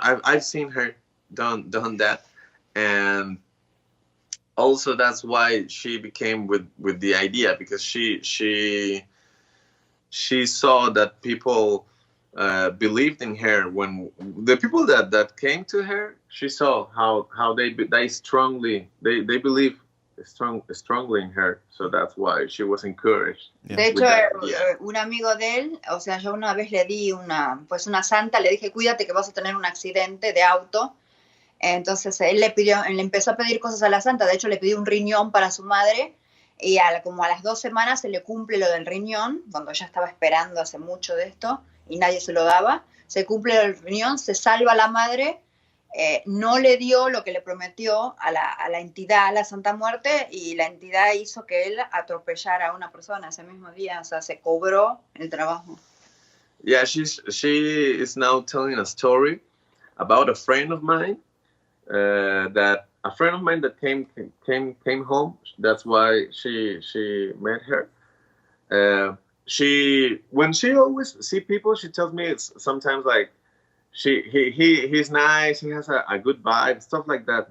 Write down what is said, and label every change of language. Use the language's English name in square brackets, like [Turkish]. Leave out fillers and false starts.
[English] I've seen her done that, and also that's why she became with the idea, because she saw that people believed in her. When the people that came to her, she saw how they strongly they believe strongly in her, so that's why she was encouraged. Yeah. [Spanish] De hecho, un amigo de él, o sea, yo una vez le di una santa, le dije, cuídate que vas a tener un accidente de auto. Entonces él le empezó a pedir cosas a la santa. De hecho, le pidió un riñón para su madre, y como a las 2 semanas se le cumple lo del riñón, cuando ya estaba esperando hace mucho de esto y nadie se lo daba. Se cumple el riñón, se salva la madre, no le dio lo que le prometió a la entidad, a la Santa Muerte, y la entidad hizo que él atropellara a una persona ese mismo día. O sea, se cobró el trabajo. [English] Yeah, she is now telling a story about a friend of mine, that a friend of mine that came home. That's why she met her. She when she always see people, she tells me it's sometimes like he's nice, he has a good vibe, stuff like that.